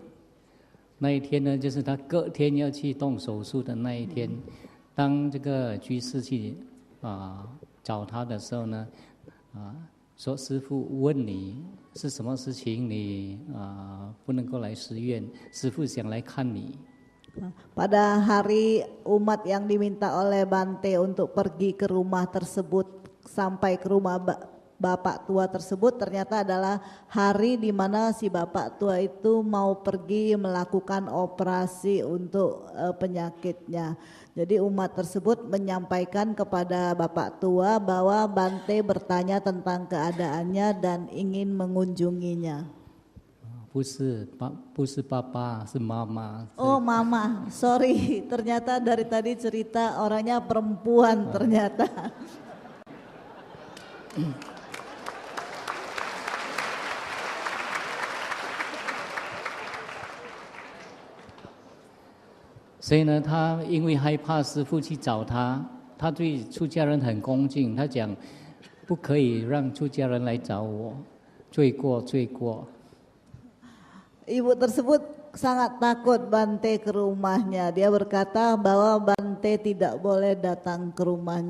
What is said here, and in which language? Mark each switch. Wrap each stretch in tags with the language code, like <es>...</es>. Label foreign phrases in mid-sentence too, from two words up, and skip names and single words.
<zh>那一天呢，就是他隔天要去动手术的那一天。当这个居士去找他的时候呢，说师父问你是什么事情，你不能够来寺院，师父想来看你。</zh> <id>Pada hari umat yang diminta oleh Bante untuk pergi ke rumah tersebut, sampai ke rumah bapak tua tersebut, ternyata adalah hari di mana si bapak tua itu mau pergi melakukan operasi untuk penyakitnya. Jadi umat tersebut menyampaikan kepada bapak tua bahwa Bante bertanya tentang keadaannya dan ingin mengunjunginya.</id> <zh>不是爸爸，是妈妈。</zh> <id>Oh mama, sorry, ternyata dari tadi cerita orangnya perempuan ternyata.</id> <zh>Jadi 呢，他因为害怕师父去找他，他对出家人很恭敬，他讲不可以让出家人来找我，罪过罪过。</zh> <id>Ibu tersebut sangat takut Bante ke rumahnya. Dia berkata bahwa Bante tidak boleh datang ke rumahnya.</id>